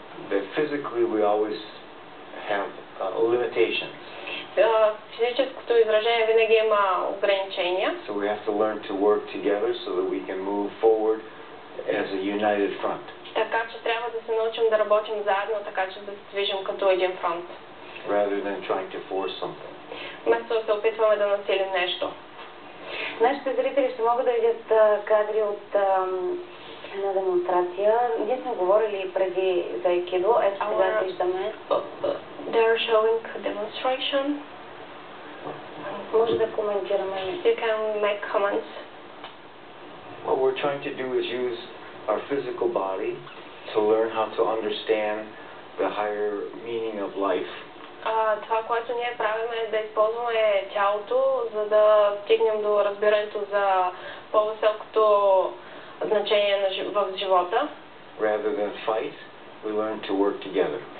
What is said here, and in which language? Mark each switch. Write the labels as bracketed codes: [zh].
[en] That physically we always have limitations. [bg] Физическото изражение винаги има ограничения. [en] So we have to learn to work together so that we can move forward as a united front. [bg] Така че трябва да се научим да работим заедно, така че да се движим като един фронт. [en] Rather than trying to force something. [bg] Вместо да се опитваме да насилим нещо. Нашите зрители ще могат да видят кадри от една демонстрация. Ние сме говорили преди за Aikido. Ето сега виждаме. [en] They are showing a demonstration. [bg] Може да коментираме. [en] You can make comments. What we're trying to do is use our physical body to learn how to understand the higher meaning of life. [bg] Това, което ние правим е да използваме тялото, за да стигнем до разбирането за по-високото значение в живота. [en] Rather than fight, we learn to work together.